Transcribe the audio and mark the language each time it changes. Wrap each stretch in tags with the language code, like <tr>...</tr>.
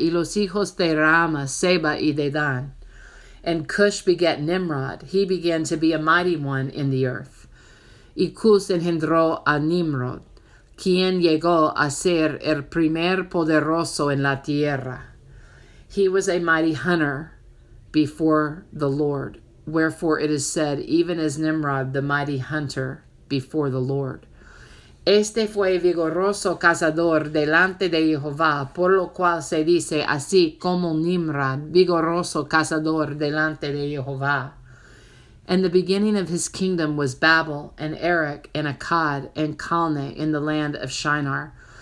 <es>Y los hijos de Raama, Seba, y Dedan.</es> <en>And Cush begat Nimrod. He began to be a mighty one in the earth.</en> <es>Y Cus engendró a Nimrod, quien llegó a ser el primer poderoso en la tierra.</es> <en>He was a mighty hunter before the Lord. Wherefore it is said, even as Nimrod, the mighty hunter before the Lord.</en> <es>Este fue vigoroso cazador delante de Jehová, por lo cual se dice así como Nimrod, vigoroso cazador delante de Jehová.</es> <en>And the beginning of his kingdom was Babel, and Erech, and Akkad, and Calne in the land of Shinar.</en>